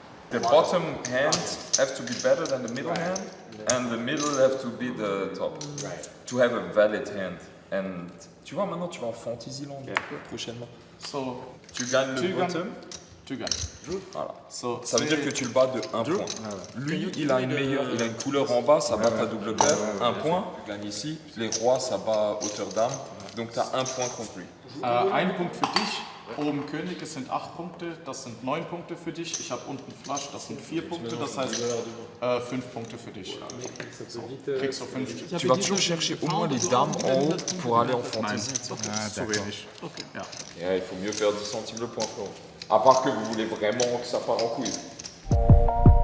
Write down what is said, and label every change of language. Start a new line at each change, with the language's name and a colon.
English: The bottom hand have to be better than the middle hand, and the middle have to be the top. To have a valid hand.
French: And tu vois, maintenant tu vas en Fantasyland prochainement. Tu gagnes le bottom. Tu gagnes. Voilà. Ça veut dire que tu le bats de 1 point. Lui, il a une couleur en bas, ça bat ta double paire, 1 point. Tu gagnes ici. Les rois, ça bat hauteur dame. Donc tu as 1 point contre lui.
German: 1 Punkt für dich. Oben Könige sind 8 Punkte, das sind 9 Punkte für dich. Ich habe unten Flush, das sind 4 Punkte, das heißt 5 Punkte für dich. So, kriegst du 5.
French: Tu vas toujours chercher au moins les dames en haut pour aller en fantasy.
German: Zu wenig. Okay. Ja.
French: Et il faut mieux faire 10 centimes le point. À part que vous voulez vraiment que ça part en couille.